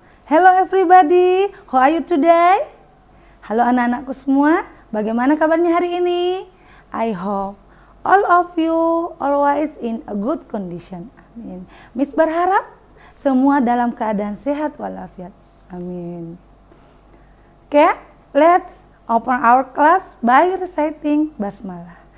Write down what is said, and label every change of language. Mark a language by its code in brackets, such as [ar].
[en] Hello everybody, how are you today? [id] Halo anak-anakku semua, bagaimana kabarnya hari ini? [en] I hope all of you always in a good condition. [id] Amin. Miss berharap semua dalam keadaan sehat walafiat. Amin. [en] Okay, let's open our class by reciting basmalah.